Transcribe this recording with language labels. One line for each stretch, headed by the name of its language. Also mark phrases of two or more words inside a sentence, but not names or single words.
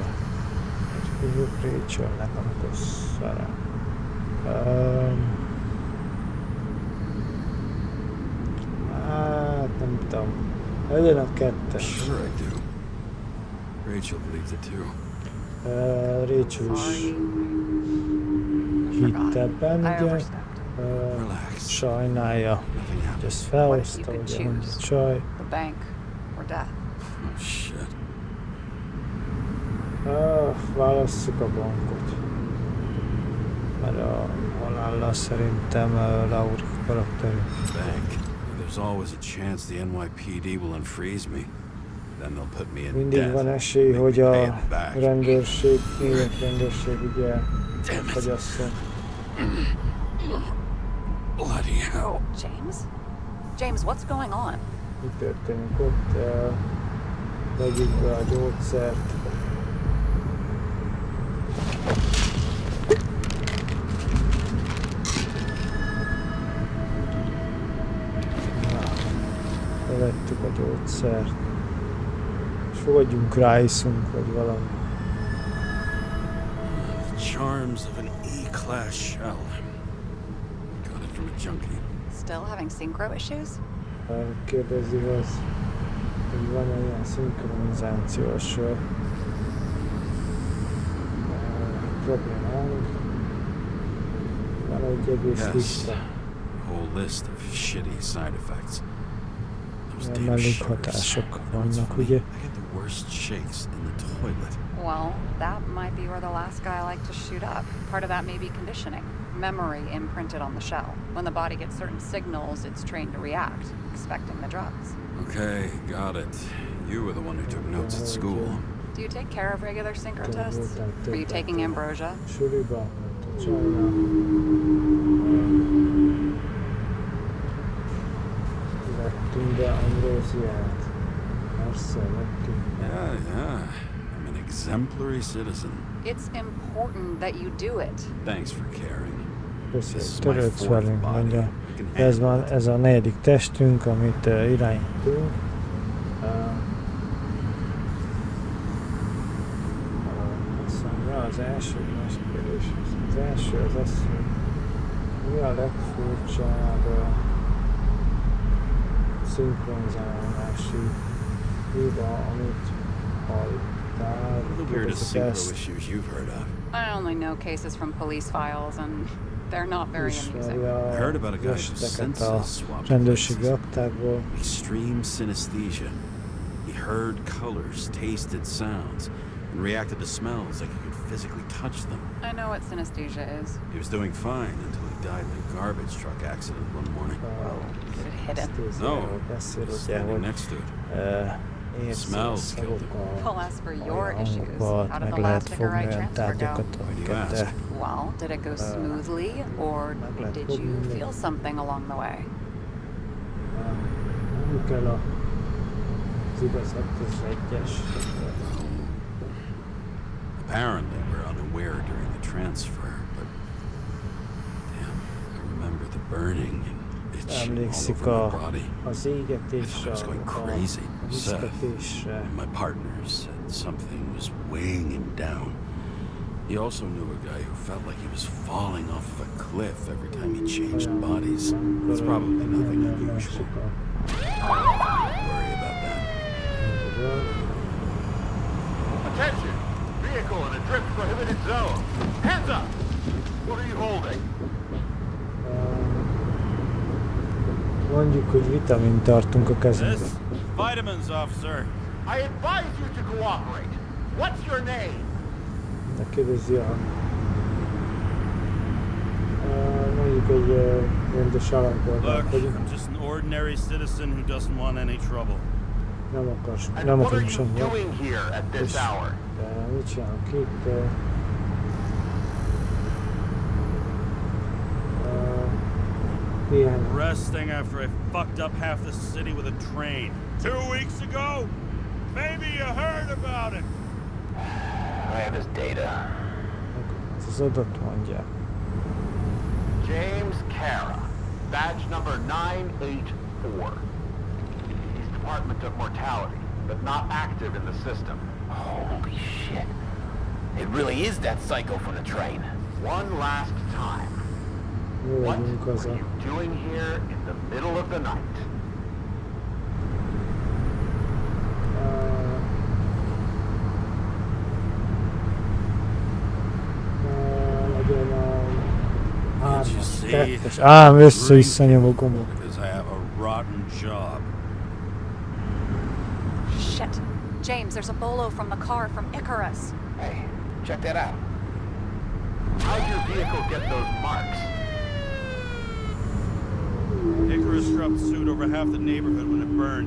Hungarian: Hívjuk Rachelnek, amikor szarám. Hát nem tudom. Legyen a kettes.
English: Sure I do. Rachel believes it too.
Hungarian: Rachel is hitt ebben, ugye? Sajnálja, hogy ezt felhozta, ugye, mondja csaj.
English: The bank or death? Oh shit.
Hungarian: Válasszuk a bankot. Mert a halállal szerintem Lauri karakterű. Bank.
English: There's always a chance the NYPD will unfreeze me. Then they'll put me in
Hungarian: Mindig
English: debt.
Hungarian: van esély,
English: Make
Hungarian: hogy
English: me pay
Hungarian: a
English: it back.
Hungarian: rendőrség ugye
English: Damn it.
Hungarian: fagyasszon.
English: Bloody hell. James? James, what's going on?
Hungarian: Mi történik ott? Vegyük be a gyógyszert. Bevettük a gyógyszert. És fogadjunk rá, iszunk, vagy valami.
English: The charms of an E-class shell. Got it from a junkie. Still having synchro issues?
Hungarian: Kérdezi, hogy van-e ilyen szinkronizációs problémánk. Van egy egész
English: Yes.
Hungarian: lista.
English: A whole list of shitty side effects. Those
Hungarian: Ilyen
English: damn
Hungarian: mellékhatások
English: sugars. You know what's
Hungarian: vannak,
English: funny?
Hungarian: ugye?
English: I get the worst shakes in the toilet. Well, that might be where the last guy liked to shoot up. Part of that may be conditioning. Memory imprinted on the shell. When the body gets certain signals, it's trained to react, expecting the drugs. Okay, got it. You were the one who took notes at school. Do you take care of regular synchro tests? Are you taking ambrosia?
Hungarian: Suliba, csajnál. Vettünk be ambróziát. Persze, vettünk.
English: Yeah. I'm an exemplary citizen. It's important that you do it. Thanks for caring.
Hungarian: Köszönjük, törődsz velünk, mondja. Ez a negyedik testünk, amit irányítunk. Azt mondja, az első más kérdés. Az első az az, hogy mi a legfurcsább szinkronizálási hiba, amit hallottál.
English: The weirdest synchro issues you've heard of. I only know cases from police files, and they're not very amusing. I heard about a guy whose senses swapped
Hungarian: rendőrségi
English: places.
Hungarian: aktákból.
English: Extreme synesthesia. He heard colors, tasted sounds, and reacted to smells like he could physically touch them. I know what synesthesia is. He was doing fine until he died in a garbage truck accident one morning. Did it hit him? No,
Hungarian: beszél, ugye,
English: standing
Hungarian: hogy
English: next to it.
Hungarian: érzés
English: Well, as for your issues,
Hungarian: hangokat,
English: how did
Hungarian: meg
English: the
Hungarian: lehet
English: last
Hungarian: fogni
English: Nicorite
Hungarian: olyan
English: transfer go?
Hungarian: tárgyakat, amiket
English: Well, did it go smoothly, or did you feel something along the way?
Hungarian: nem kell a Az igazat, az egyes.
English: Apparently, we're unaware during the transfer, but damn, I remember the burning and itching all
Hungarian: Emlékszik
English: over my body.
Hungarian: az
English: I
Hungarian: égetésre,
English: was going crazy.
Hungarian: a
English: Seth
Hungarian: viszketésre.
English: and my partner said something was weighing him down. He also knew a guy who felt like he was falling off of a cliff every time he changed bodies. It's probably nothing unusual. Don't worry about that. Attention! Vehicle in a drift prohibited zone. Hands up! What are you holding?
Hungarian: Mondjuk, hogy vitamint tartunk a kezünkben.
English: This? Vitamins, officer. I advise you to cooperate. What's your name?
Hungarian: De kérdezi mondjuk egy rendes állampolgár
English: Look,
Hungarian: vagyunk.
English: I'm just an ordinary citizen who doesn't want any trouble. And
Hungarian: Nem
English: what are
Hungarian: akarunk
English: you
Hungarian: semmi.
English: doing here at this hour?
Hungarian: De mit csinálunk itt? Néhány.
English: Resting after I fucked up half the city with a train. 2 weeks ago? Maybe you heard about it. I have his data.
Hungarian: Ez az adat mondja.
English: James Kara, badge number 984. He's Department of Mortality, but not active in the system. Holy shit. It really is that psycho from the train. One last time.
Hungarian: Mi
English: What
Hungarian: vagyunk az
English: were
Hungarian: a...
English: you doing here in the middle of the night?
Hungarian: Legyen a...
English: Can't you
Hungarian: hármas,
English: see?
Hungarian: kettes. Össze-visszanyom a gombot.
English: Because I have a rotten job. Shit. James, there's a bolo from the car from Icarus. Hey, check that out. How'd your vehicle get those marks? Icarus dropped suit over half the neighborhood when it burned.